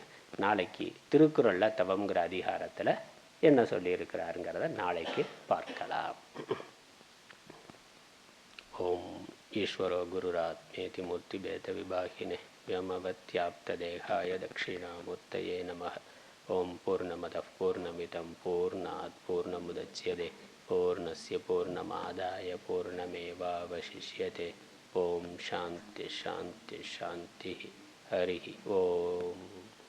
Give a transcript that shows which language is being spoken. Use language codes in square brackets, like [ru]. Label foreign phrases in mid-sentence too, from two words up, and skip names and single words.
[ta] நாளைக்கு திருக்குறளில் தவம்ங்கிற அதிகாரத்தில் என்ன சொல்லியிருக்கிறாருங்கிறத நாளைக்கு பார்க்கலாம். [sa] ॐ ईश्वरो गुरुरात्मेति मूर्ति भेद विभागिने व्योमवद्व्याप्त देहाय दक्षिणामूर्तये नमः. ॐ पूर्णमदः पूर्णमिदं पूर्णात् पूर्णमुदच्यते पूर्णस्य पूर्णमादाय पूर्णमेवावशिष्यते. ॐ शान्ति शान्ति शान्ति. हरि ॐ.